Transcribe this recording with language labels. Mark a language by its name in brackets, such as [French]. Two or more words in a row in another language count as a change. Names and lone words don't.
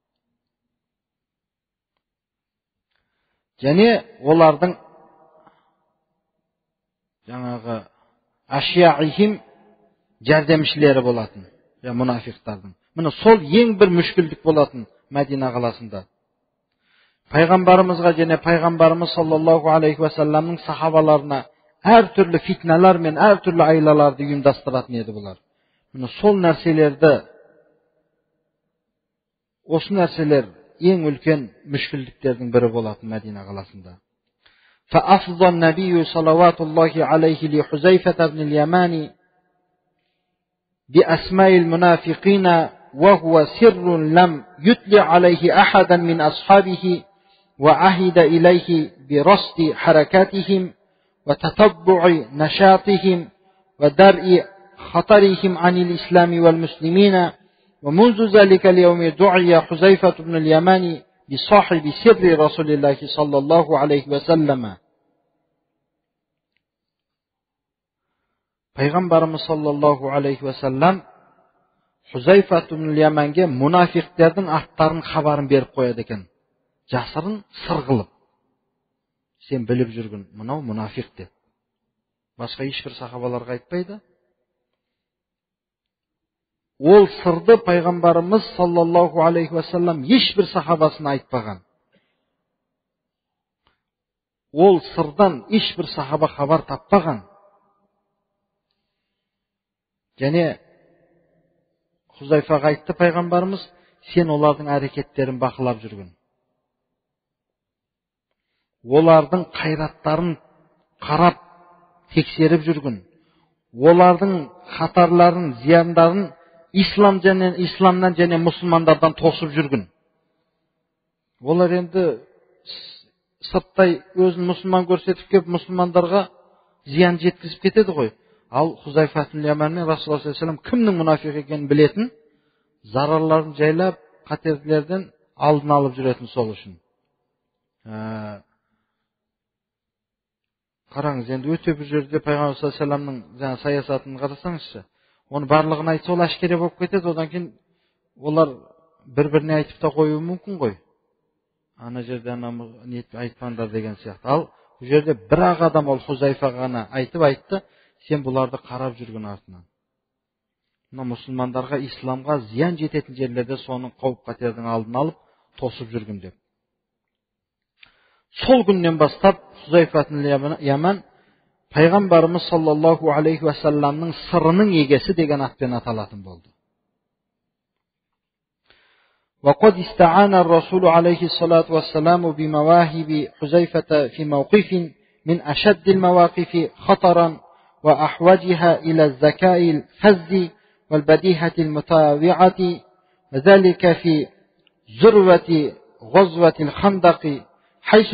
[Kazakh] Және олардың жаңағы ашияихим жәрдемшілері болатын, мұнафиқтардың. Міне сол ең бір мүшкілдік болатын Мәдина қаласында. Пайғамбарымызға және пайғамбарымыз [Arabic] صلى الله عليه وسلم [Kazakh] сахабаларына әртүрлі фитналар мен әртүрлі айлаларды ұйымдастыратын еді бұлар. Міне сол нәрселерді, осы нәрселер ең үлкен мүшкілдіктердің бірі болатын Мәдина қаласында. [Arabic] فأفضى النبي صلوات الله عليه لحذيفة بن اليمان بأسماء المنافقين وهو سر لم يطلع عليه أحدا من أصحابه وعهد إليه برصد حركاتهم وتتبع نشاطهم ودرء خطرهم عن الإسلام والمسلمين ومنذ ذلك اليوم دعي حذيفة بن اليمان بصاحب سر رسول الله صلى الله عليه وسلم. [Kazakh] Пайғамбарымыз [Arabic] صلى الله عليه وسلم [Kazakh] Хузайфа ибн Яманге мұнафиқтердің аттарын хабарын беріп қояды екен. Жасырын сыр қылып. Сен біліп жүргін, мынау мұнафиқ деп. Басқа ешбір сахабаларға айтпайды. Ол сырды пайғамбарымыз [Arabic] صلى الله عليه وسلم [Kazakh] ешбір сахабасына айтпаған. Ол сырдан ешбір сахаба хабар таппаған. Және Хузайфаға айтты пайғамбарымыз, сен олардың әрекеттерін бақылап жүргін. Олардың қайраттарын қарап, тексеріп жүргін. Олардың қатарларын, зияндарын исламнан және мұсылмандардан тосып жүргін. Олар енді сырттай өзін мұсылман көрсетіп кеп, мұсылмандарға зиян жеткізіп кетеді ғой. Ал Хузайфа ибн Яман мен [Arabic] رسول الله صلى الله عليه وسلم [Kazakh] кімнің мұнафиқ екенін білетін, зарарларын жайлап, қатерлерден алдын алып жүретін сол үшін. Қараңыз, енді өте бір жерде пайғамбар [Arabic] صلى الله عليه وسلم [Kazakh] саясатын қарасаңызшы. Оны барлығын айтса, ол әшкере болып кетеді, одан кейін олар бір-біріне айтып та қоюы мүмкін ғой. Ана жерде айтпаңдар деген сияқты. Ал бұл жерде бір-ақ адам ол Хузайфаға ғана айтты, сен бұларды қарап жүрген артынан. Мұсылмандарға, исламға зиян жететін жерлерде соның қауіп-қатердің алдын алып, тосып жүрген деп. Сол күннен бастап Хузайфа ибн Яман пайғамбарымыз [Arabic] صلى الله عليه وسلم [Kazakh] сырының егесі деген атпен аталатын болды. [Arabic] وقد استعان الرسول عليه الصلاة والسلام بمواهب حذيفة في موقف من أشد المواقف خطرا وأحوجها إلى الذكاء الفذ والبديهة المتواضعة وذلك في ذروة غزوة الخندق حيث